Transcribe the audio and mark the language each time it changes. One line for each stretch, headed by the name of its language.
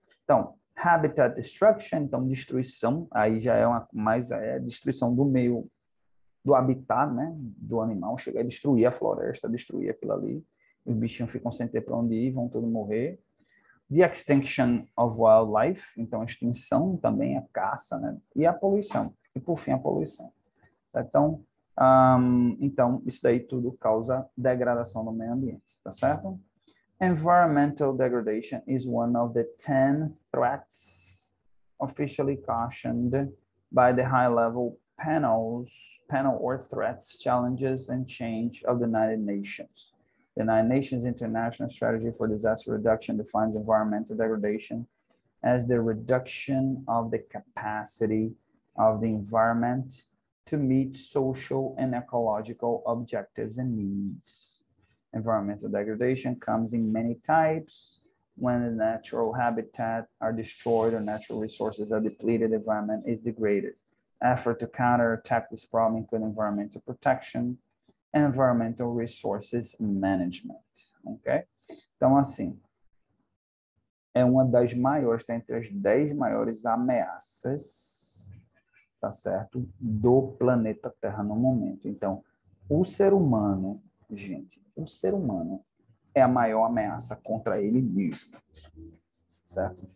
Portuguese: Então, habitat destruction, então destruição, aí já é destruição do meio, do habitat, né, do animal, chega a destruir a floresta, destruir aquilo ali, os bichinhos ficam sem ter para onde ir, vão todos morrer.
English: The extinction of wildlife,
Portuguese: então a extinção também, a caça, né, e a poluição, e por fim a poluição. Então, então isso daí tudo causa degradação do meio ambiente, tá certo?
English: Environmental degradation is one of the 10 threats officially cautioned by the high-level panel or threats, challenges, and change of the United Nations. The United Nations International Strategy for Disaster Reduction defines environmental degradation as the reduction of the capacity of the environment to meet social and ecological objectives and needs. Environmental degradation comes in many types. When the natural habitat are destroyed or natural resources are depleted, the environment is degraded. Effort to counterattack this problem include environmental protection and environmental resources management. Ok?
Portuguese: Então, assim, é uma das maiores, está entre as 10 maiores ameaças, tá certo, do planeta Terra no momento. Então, o ser humano, gente, o ser humano é a maior ameaça contra ele mesmo, certo?